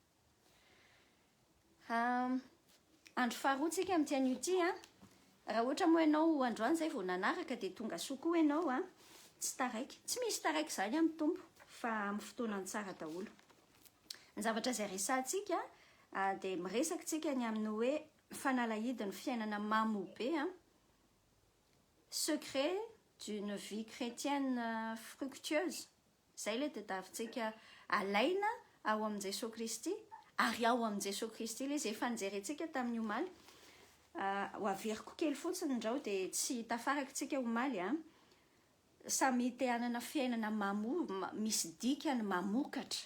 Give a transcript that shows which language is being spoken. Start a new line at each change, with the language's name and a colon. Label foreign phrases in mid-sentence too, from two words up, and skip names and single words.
Malagasy: Andro faharoantsika amin'ity anio ity, raha ohatra moa ianao androany izay vao nanaraka dia tonga soa koa ianao, tsy taraiky. Tsy misy taraiky izany amin'ny tompo, fa amin'ny fotoanany tsara daholo. Ny zavatra izay resantsika dia miresaka tsika ny amin'ny hoe fanalahidin'ny fiainana mamoa be,
French: secret d'une vie chrétienne fructueuse.
Malagasy: Izay ilay tadiavintsika alaina ao amin'i Jesosy Kristy, ary ao amin'i Jesosy Kristy ilay izay efa nijerentsika tamin'ny omaly. Ho averiko kely fotsiny indrao dia tsy tafarakitsika omaly. Samy te hanana fiainana mamoa, misy dikany mamokatra.